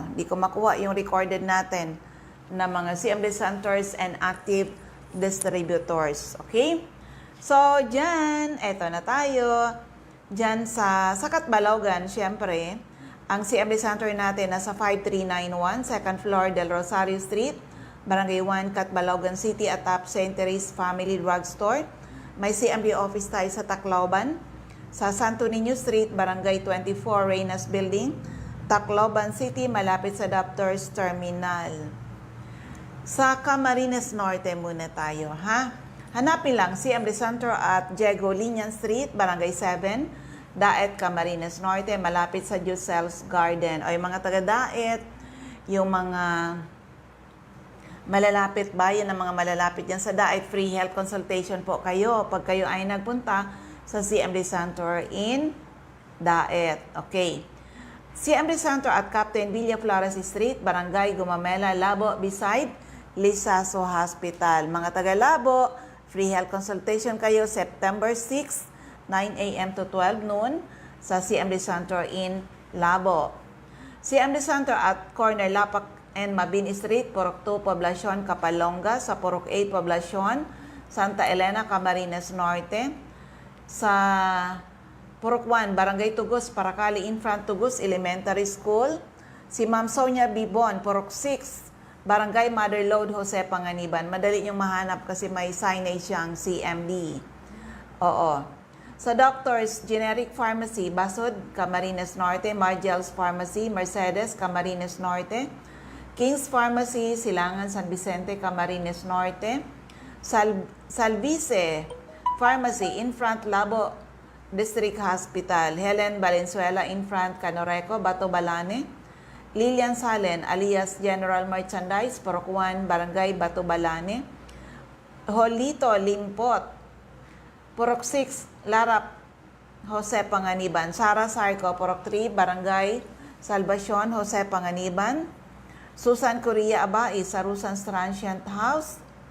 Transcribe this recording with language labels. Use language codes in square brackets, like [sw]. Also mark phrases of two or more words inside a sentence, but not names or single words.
[tl] Hindi ko makuha yung recorded natin na mga [en] CMD centers and active distributors. [tl] Okay? So, dyan, eto na tayo. Dyan sa Katbalogan, syempre, ang CMD center natin nasa 5391, [en] second floor [tl] Del Rosario Street, Barangay 1, Katbalogan City, atop St. Therese Family Drugstore. May CMD office tayo sa Tacloban. Sa Santo Niño Street, Barangay 24, Reynas Building, Tacloban City, malapit sa Doctors Terminal. Sa Camarines Norte muna tayo, ha? Hanapin lang CMD Center at Diego Linian Street, Barangay 7, Daet, Camarines Norte, malapit sa Jusel's Garden. O yung mga taga-Daet, yung mga malalapit bayan ng mga malalapit yan sa Daet, [en] free health consultation [tl] po kayo pag kayo ay nagpunta sa CMD Center in Daet. Okay. [en] CMD Center at Captain Villa Flores Street, Barangay Gumamela, Labo, beside Lisaso Hospital. [tl] Mga taga-Labo, [en] free health consultation kayo September 6, 9 a.m. to 12 noon sa CMD Center in Labo. [tl] CMD Center at Corner Lapak and Mabini Street, Purok 2, Poblacion, Kapalonga, sa Purok 8, Poblacion, Santa Elena, Camarines Norte, sa Purok 1, Barangay Tugos, Paracali, Infront Tugos Elementary School, si Ma'am Sonia Bibon, Purok 6, Barangay Mother Lode, Jose Panganiban. Madali niyong mahanap kasi may signage siyang CMD. Oo. Sa Doctors Generic Pharmacy, Basod, Camarines Norte, Margel's Pharmacy, Mercedes, Camarines Norte, King's Pharmacy, Silangan, San Vicente, Camarines Norte, Salvice Pharmacy, Infront Labo District Hospital, Helen Valenzuela, Infront Canoreco, Bato Balane, Lilian Salen, alias General Merchandise, Purok 1, Barangay Bato Balane, Holito Limpot, Purok 6, Larap, Jose Panganiban, Sara Sarco, Purok 3, Barangay Salvacion, Jose Panganiban, Susan Correa Abai, sa Rusans Transient House,